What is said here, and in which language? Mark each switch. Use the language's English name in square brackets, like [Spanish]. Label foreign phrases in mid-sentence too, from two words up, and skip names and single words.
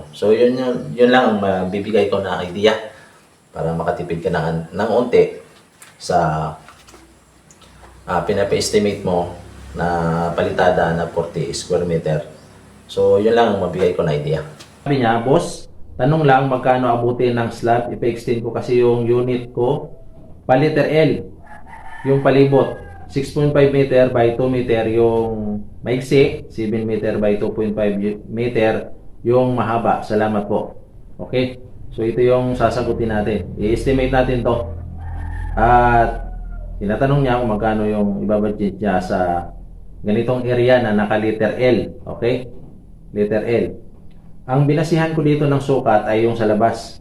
[Filipino] So, yun lang ang bibigay ko na idea para makatipid ka ng unti sa pinapa-estimate mo na palitada na 40 [English] square meter. [Filipino] So, yun lang ang mabigay ko na idea. Sabi niya, boss, tanong lang magkano abutin ng slab. Ipa-extend ko kasi yung unit ko. Paliter L, yung palibot. 6.5 [English] meter by 2 meter [Filipino] yung maiksi. 7 [English] meter by 2.5 meter [Filipino] yung mahaba. Salamat po. Okay? So, ito yung sasagutin natin. I-estimate natin to. At tinatanong niya kung magkano yung ibabudget niya sa ganitong area na naka-liter L. Okay? Liter L. Ang binasihan ko dito ng sukat ay yung sa labas.